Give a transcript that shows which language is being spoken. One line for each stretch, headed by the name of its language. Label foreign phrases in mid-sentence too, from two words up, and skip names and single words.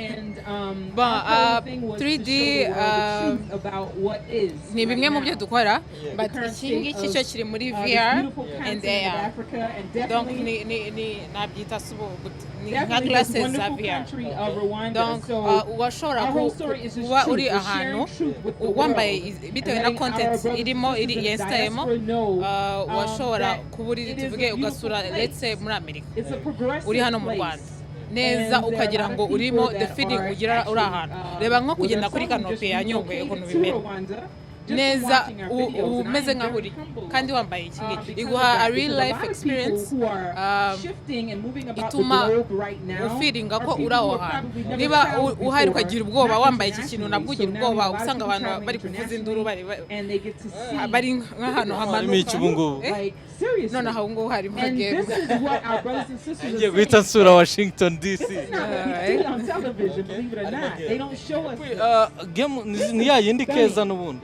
Kinyarwanda: 3D ni bimwe mu byo dukora, but iki ngiki cyo kiri muri
English: VR and AR,
Kinyarwanda: donc nabyita nka classes za VR. Donc washobora kuba uri ahantu wambaye bitewe na content irimo yensitayemo, washobora kuba uri tuvuge ugasura
English: let's say
Kinyarwanda: muri Amerika, uri hano mu Rwanda neza ukagira ngo urimo
English: the feeling
Kinyarwanda: ugira uri ahantu. Reba nko kugenda kuri kanope ya Nyungwe ukuntu bimera, neza umeze nkaho uri kandi wambaye iki ngiki iguha
English: a real life experience
Kinyarwanda: ituma ufiringa ko uri aho hantu niba uhari ukagira ubwoba wambaye iki kintu nabwo ugira ubwoba usanga abantu bari kuvuza induru bari nk'ahantu hamanuka none aho ngo harimo game ngiye guhita nsura Washington DC game ni ya yindi keza n'ubundi